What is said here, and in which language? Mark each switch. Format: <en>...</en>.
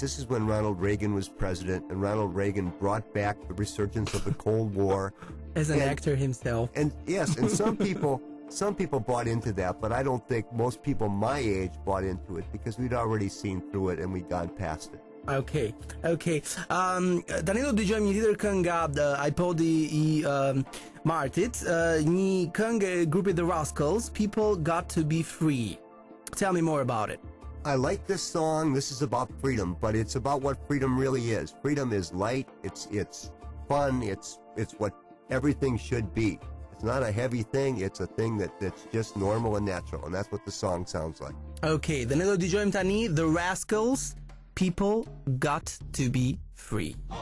<en>This is when Ronald Reagan was president, and Ronald Reagan brought back the resurgence of the Cold War. As an actor himself. And yes, and some people bought into that, but I don't think most people my age bought into it, because we'd already seen through it and we'd gone past it. Okay.</en> <sq>Danilo dëgjojmë një tjetër këngë nga iPodi I Martit, një këngë e grupit The Rascals, People Got to Be Free.</sq> <en>Tell me more about it. I like this song. This is about freedom, but it's about what freedom really is. Freedom is light, it's fun, it's what everything should be. It's not a heavy thing, it's a thing that's just normal and natural, and that's what the song sounds like.</en> <sq>Okay, dhe ne do dëgjojmë tani The Rascals, People Got to Be Free.</sq>